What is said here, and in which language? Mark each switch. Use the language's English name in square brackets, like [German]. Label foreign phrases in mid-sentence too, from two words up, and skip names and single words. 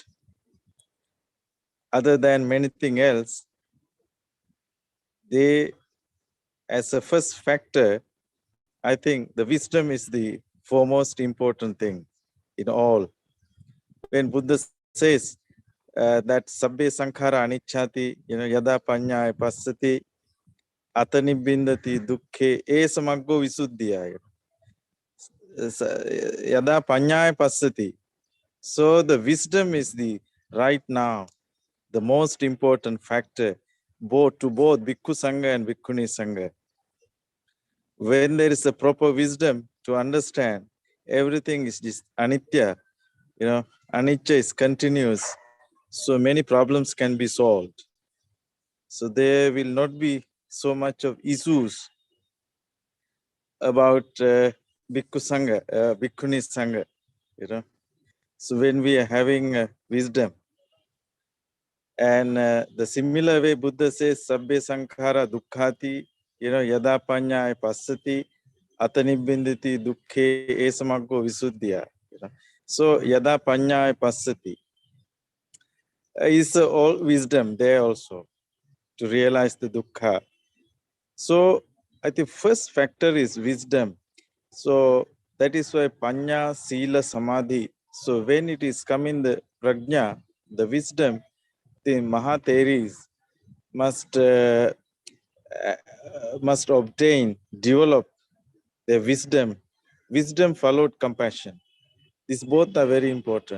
[English] Other than anything else, they, as a first factor, I think the wisdom is the foremost important thing in all. When Buddha says that [Pali] sabbe sankhara anicchati, [English] you know, [Pali] yada panyaya passati, atanibindati dukkhe esamaggo visuddhiyaya. Yada panyaya passati. [English] So the wisdom is the right now the most important factor both [Pali] Bhikkhu Sangha [English] and [Pali] Bhikkhuni Sangha. [English] When there is a proper wisdom to understand everything is just anitya, you know, anicca is continuous, so many problems can be solved. So there will not be so much of issues about [Pali] Bhikkhu Sangha, Bhikkhuni Sangha, [English] you know. So when we are having wisdom, and the similar way Buddha says, [Pali] sabbe sankhara dukkhati, [English] you know, [Pali] yada panyaya passati, atanibinditi dukkhe esamaggo visuddhya. [English] You know? So [Pali] yada panyaya passati [English] is all wisdom there also to realize the dukkha. So I think first factor is wisdom. So that is why [Pali] panya, sila, samadhi. [English] So when it is coming the prajna, the wisdom, the Mahatheris must obtain, develop their wisdom. Wisdom followed compassion. These both are very important.